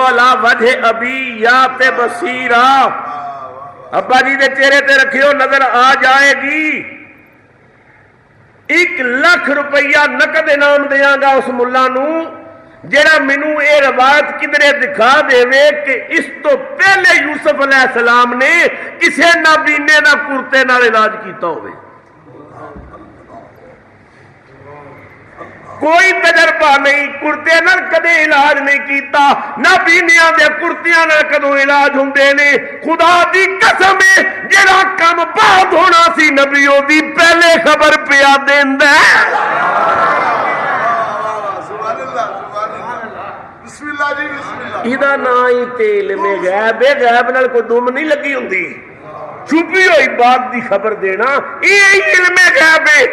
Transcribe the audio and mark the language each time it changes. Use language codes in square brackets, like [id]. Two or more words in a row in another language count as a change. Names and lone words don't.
[ar] عَلَىٰ وَجْهِ أَبِي يَأْتِ بَصِيرًا، [pa] ابا جی دے چہرے تے رکھیو نظر آ جائے گی۔ 1,00,000 روپیہ نقد انعام دیاں گا اس ملا نو جڑا مینوں اے روایت کدھرے دکھا دے وے کہ اس تو پہلے یوسف [ar] علیہ السلام [pa] نے کسے نابینے دا کرتے نال علاج کیتا ہوئے۔ کوئی تجربہ نہیں، کرتے نال کدے علاج نہیں کیتا، نہ بینیاں دے کرتیاں نال کدوں علاج ہوندے نے۔ خدا دی قسم ہے جڑا کم بعد ہونا سی نبیوں دی پہلے خبر پیا دیندا ہے۔ [ar] بسم اللہ [pa] جی [ar] بسم اللہ۔ [pa] ادا نا ہی تے علم غیب ہے، غیب نال کوئی دم نہیں لگی ہوندی، چھپی ہوئی بات دی خبر دینا یہ علم غیب ہے۔